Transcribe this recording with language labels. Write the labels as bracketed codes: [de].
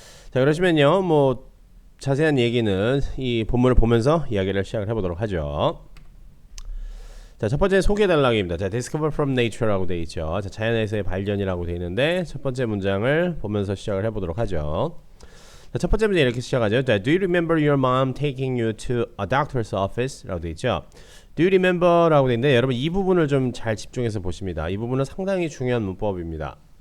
[ko] 자, 그러시면요 자세한 얘기는 이 본문을 보면서 이야기를 시작을 해보도록 하죠. 자, 첫 번째 소개달라기입니다. 자, discover from nature 라고 되어 있죠. 자, 자연에서의 발견이라고 되어 있는데 첫 번째 문장을 보면서 시작을 해보도록 하죠. 자, 첫 번째 문제 이렇게 시작하죠. [en] 자, do you remember your mom taking you to a doctor's office? [ko] 라고 되어 있죠. do you remember 라고 되어 있는데 여러분 이 부분을 좀 잘 집중해서 보십니다. 이 부분은 상당히 중요한 문법입니다.